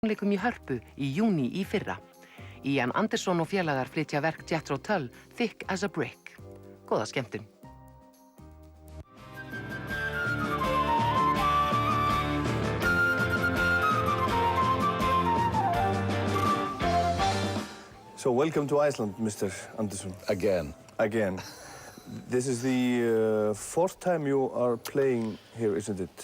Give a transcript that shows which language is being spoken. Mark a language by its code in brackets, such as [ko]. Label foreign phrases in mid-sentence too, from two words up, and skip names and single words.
[is] tónleikum í Hörpu í júní í fyrra. Ian Anderson og félagar flytja verk Jethro Tull, Thick as a Brick. Góða skemmtun. [en] So welcome to Iceland, Mr. Anderson. Again. Again. This is the fourth time you are playing here, isn't it?